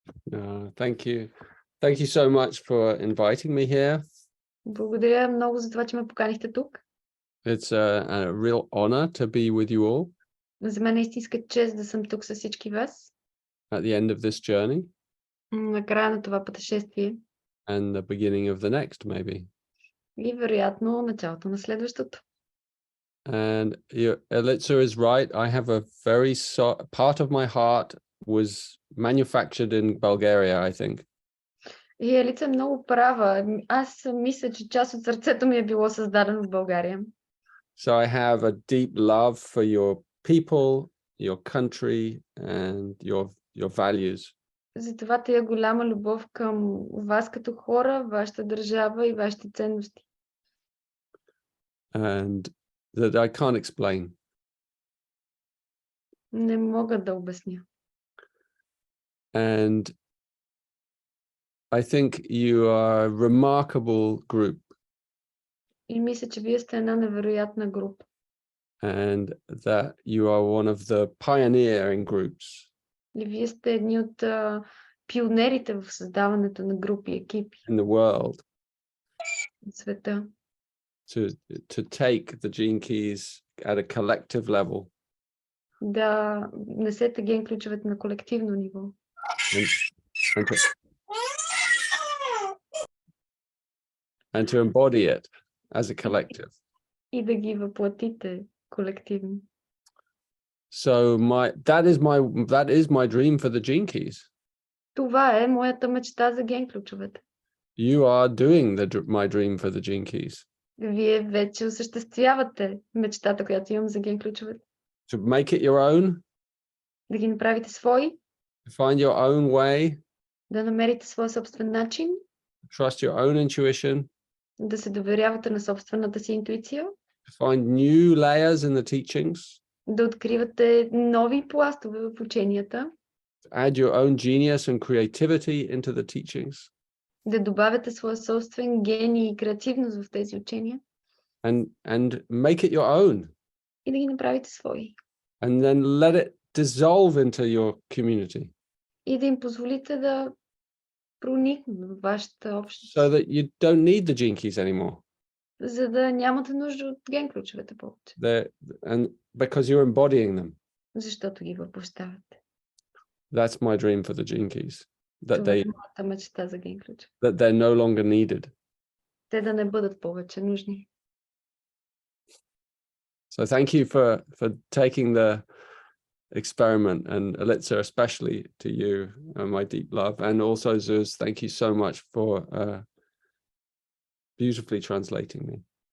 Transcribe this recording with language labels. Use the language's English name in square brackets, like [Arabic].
[English] Thank you. Thank you so much for inviting me here. [Bulgarian] Благодаря много за това, че ме поканихте тук. [English] It's a real honor to be with you all [Bulgarian] За мен е истинска чест да съм тук с всички вас. [English] at the end of this journey [Bulgarian] На края на това пътешествие. [English] and the beginning of the next, maybe. [Bulgarian] И вероятно началото на следващото. [English] And Elitza is right. I have a very part of my heart was manufactured in Bulgaria, I think. [Bulgarian] И Елица е много права. Аз мисля, че част от сърцето ми е било създадено в България. [English] So I have a deep love for your people, your country, and your values. [Bulgarian] Затова тая голяма любов към вас като хора, вашата държава и вашите ценности. [English] And that I can't explain. [Bulgarian] Не мога да обясня. [English] And I think you are a remarkable group. [Bulgarian] И мисля, че вие сте една невероятна група. [English] And that you are one of the pioneering groups [Bulgarian] И вие сте едни от пионерите в създаването на групи, екипи [English] in the world [Bulgarian] в света. [English] to take the gene keys at a collective level [Bulgarian] Да несете ген ключовете на колективно ниво. [English] and to embody it as a collective. [Bulgarian] И да ги въплатите колективно. [English] So that is my dream for the gene keys. [Bulgarian] Това е моята мечта за ген ключовете. [English] You are doing my dream for the gene keys. [Bulgarian] Вие вече осъществявате мечтата, която имам за ген ключовете. [English] To make it your own, [Bulgarian] Да ги направите свои, [English] to find your own way, [Bulgarian] да намерите своя собствен начин, [English] trust your own intuition, [Bulgarian] да се доверявате на собствената си интуиция, [English] to find new layers in the teachings, [Bulgarian] да откривате нови пластове в ученията, [English] to add your own genius and creativity into the teachings, [Bulgarian] да добавяте своя собствен гений и креативност в тези учения [English] and make it your own, [Bulgarian] и да ги направите свои. [English] and then let it dissolve into your community, [Bulgarian] И да им позволите да проникнат в вашата общност, [English] so that you don't need the gene keys anymore. [Bulgarian] за да нямате нужда от ген ключовете повече, [English] And because you're embodying them. [Bulgarian] защото ги въплощавате. [English] That's my dream for the gene keys. [Bulgarian] Това е моята мечта за ген ключове. [English] That they're no longer needed. [Bulgarian] Те да не бъдат повече нужни. [English] So thank you for taking the experiment, and Elitza especially to you, my deep love, and also Zeus, thank you so much for beautifully translating me.